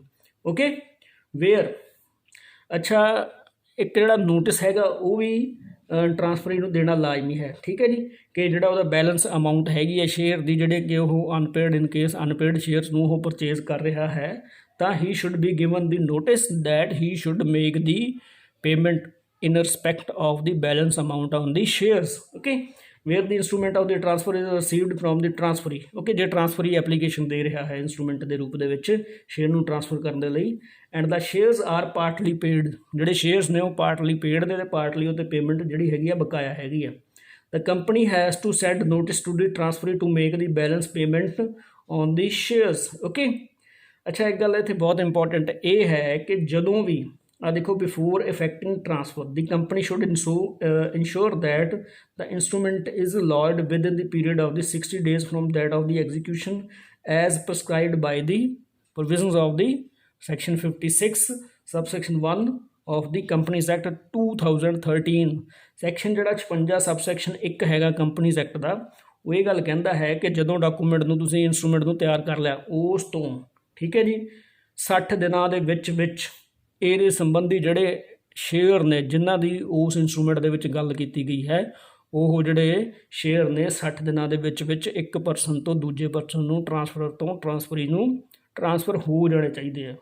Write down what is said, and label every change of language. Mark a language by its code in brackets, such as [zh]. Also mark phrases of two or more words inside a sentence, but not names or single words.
[pa] ਓਕੇ, ਵੇਅਰ ਅੱਛਾ, ਇੱਕ ਜਿਹੜਾ ਨੋਟਿਸ ਹੈਗਾ ਉਹ ਵੀ ਟ੍ਰਾਂਸਫਰੀ ਨੂੰ ਦੇਣਾ ਲਾਜ਼ਮੀ ਹੈ। ਠੀਕ ਹੈ ਜੀ, ਕਿ ਜਿਹੜਾ ਉਹਦਾ [en] balance amount [pa] ਹੈਗੀ ਹੈ ਸ਼ੇਅਰ ਦੀ, ਜਿਹੜੇ ਕਿ ਉਹ ਅਨਪੇਡ [en] in case unpaid shares [pa] ਨੂੰ ਉਹ ਪਰਚੇਜ਼ ਕਰ ਰਿਹਾ ਹੈ, ਤਾਂ [en] he should be given the notice that he should make the payment in respect of the balance amount on the shares। okay, where the instrument of the transfer is received from the transferee। [pa] okay, ਜੇ ਟ੍ਰਾਂਸਫਰੀ ਐਪਲੀਕੇਸ਼ਨ ਦੇ ਰਿਹਾ ਹੈ ਇੰਸਟਰੂਮੈਂਟ ਦੇ ਰੂਪ ਦੇ ਵਿੱਚ ਸ਼ੇਅਰ ਨੂੰ ਟ੍ਰਾਂਸਫਰ ਕਰਨ ਦੇ ਲਈ, [en] and the shares are partly paid, [pa] ਜਿਹੜੇ ਸ਼ੇਅਰਸ ਨੇ ਉਹ [en] partly paid [pa] ਨੇ ਤੇ ਪਾਰਟਲੀ ਉਹ 'ਤੇ ਪੇਮੈਂਟ ਜਿਹੜੀ ਹੈਗੀ ਆ ਬਕਾਇਆ ਹੈਗੀ ਆ। [en] The company has to send notice to the transferee to make the balance payment on the shares। [pa] okay, ਅੱਛਾ, ਇੱਕ ਗੱਲ ਇੱਥੇ ਬਹੁਤ ਇੰਪੋਰਟੈਂਟ ਇਹ ਹੈ ਕਿ ਜਦੋਂ ਵੀ देखो, [en] बिफोर effecting transfer the company should ensure that the instrument is lodged within the period of the 60 days from that of the execution as prescribed by the provisions of the section 56 subsection 1 of the Companies Act 2013। [pa] section ਜਿਹੜਾ 56 subsection 1 ਹੈਗਾ ਕੰਪਨੀਜ਼ ਐਕਟ ਦਾ, ਉਹ ਇਹ ਗੱਲ ਕਹਿੰਦਾ ਹੈ ਕਿ ਜਦੋਂ ਡਾਕੂਮੈਂਟ ਨੂੰ ਤੁਸੀਂ ਇੰਸਟਰੂਮੈਂਟ ਨੂੰ ਤਿਆਰ ਕਰ ਲਿਆ ਉਸ ਤੋਂ, ਠੀਕ ਹੈ ਜੀ, 60 ਦਿਨਾਂ ਦੇ ਵਿੱਚ ਇਹਦੇ ਸੰਬੰਧੀ ਜਿਹੜੇ ਸ਼ੇਅਰ ਨੇ ਜਿਨ੍ਹਾਂ ਦੀ ਉਸ ਇੰਸਟਰੂਮੈਂਟ ਦੇ ਵਿੱਚ ਗੱਲ ਕੀਤੀ ਗਈ ਹੈ, ਉਹ ਜਿਹੜੇ ਸ਼ੇਅਰ ਨੇ 60 ਦਿਨਾਂ ਦੇ ਵਿੱਚ ਇੱਕ ਪਰਸਨ ਤੋਂ ਦੂਜੇ ਪਰਸਨ ਨੂੰ ਟ੍ਰਾਂਸਫਰ ਤੋਂ ਟ੍ਰਾਂਸਫਰੀ ਨੂੰ ਟ੍ਰਾਂਸਫਰ ਹੋ ਜਾਣੇ ਚਾਹੀਦੇ ਆ।